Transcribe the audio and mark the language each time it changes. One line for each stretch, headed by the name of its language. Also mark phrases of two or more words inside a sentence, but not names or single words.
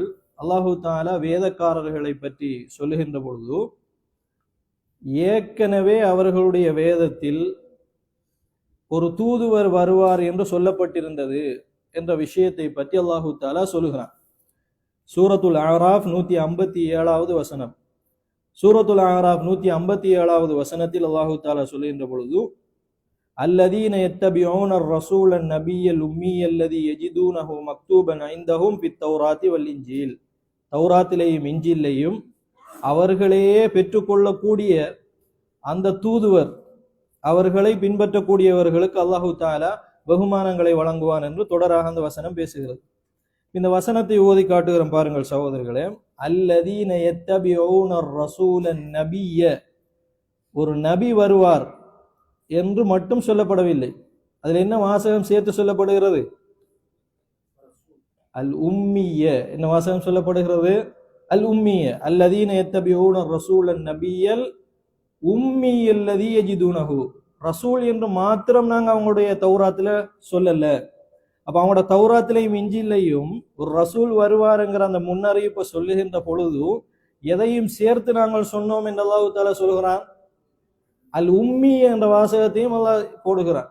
Tamil: அல்லாஹு தஆலா வேதக்காரர்களை பற்றி சொல்லுகின்ற பொழுது ஏற்கனவே அவர்களுடைய வேதத்தில் ஒரு தூதுவர் வருவார் என்று சொல்லப்பட்டிருந்தது என்ற விஷயத்தை பற்றி அல்லாஹு தஆலா சொல்லுகிறான். சூரத்துல் அராஃப் 157வது வசனம். சூரத்துல் அராஃப் 157வது வசனத்தில் அல்லாஹு தஆலா சொல்லுகின்ற பொழுது
Arabic: الذين يتبعون الرسول النبي الأمي الذي يجدونه مكتوبا عندهم في التوراة والإنجيل.
Tamil: தௌராத்திலேயும் இஞ்சிலையும் அவர்களையே பெற்றுக்கொள்ளக்கூடிய அந்த தூதுவர், அவர்களை பின்பற்றக்கூடியவர்களுக்கு அல்லாஹு தஆலா பகுமானங்களை வழங்குவான் என்று தொடராக அந்த வசனம் பேசுகிறது. இந்த வசனத்தை ஓதி காட்டுகிறோம் பாருங்கள் சகோதரர்களே.
Arabic: الذين يتبعون الرسول النبي,
Tamil: ஒரு நபி வருவார் என்று மட்டும் சொல்லப்படவில்லை. அதில் என்ன வாசகம் சேர்த்து சொல்லப்படுகிறது?
Arabic: الأمي.
Tamil: என்ன வாசகம் சொல்லப்படுகிறது?
Arabic: الأمي الذين يتبعون الرسول النبي الأمي الذي يجدونه.
Tamil: ரசூல் என்று மாத்திரம் நாங்க அவங்களுடைய தௌராத்துல சொல்லல. அப்ப அவங்களோட தௌராத்திலையும் இஞ்சிலையும் ஒரு ரசூல் வருவாருங்கிற அந்த முன்னறிவிப்பை சொல்லுகின்ற பொழுது எதையும் சேர்த்து நாங்கள் சொன்னோம் என்று அல்லாஹ் தஆலா சொல்கிறான்.
Arabic: الأمي
Tamil: என்ற வாசகத்தையும் அல்லாஹ் போடுகிறான்.